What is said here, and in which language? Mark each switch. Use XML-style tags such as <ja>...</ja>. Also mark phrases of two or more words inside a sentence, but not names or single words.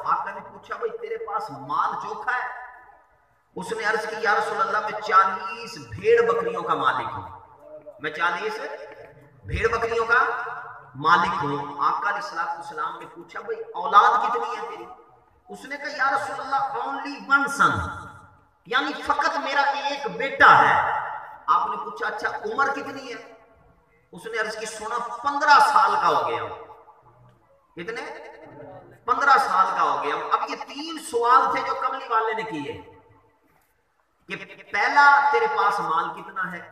<ur>آقا نے پوچھا بھئی تیرے پاس مال چوکھا ہے؟ اس نے عرض کی</ur> <ar>یا رسول اللہ</ar> <ur>میں 40 بھیڑ بکریوں کا مالک ہوں، میں 40 بھیڑ بکریوں کا مالک ہوں۔ آقا</ur> <ar>علیہ السلام</ar> <ur>نے پوچھا بھئی اولاد کتنی ہے تیری؟ اس نے کہا</ur> <ar>یا رسول اللہ</ar> <en>only one son،</en> <ur>یعنی فقط میرا ایک بیٹا ہے۔ آپ نے پوچھا اچھا عمر کتنی ہے؟ اس نے عرض کی سونا 15 سال کا ہو گیا۔ کتنے؟ 15 سال کا ہو گیا۔ اب یہ 3 سوال تھے جو کملی والے نے کیے کہ پہلا تیرے پاس مال کتنا ہے۔</ur>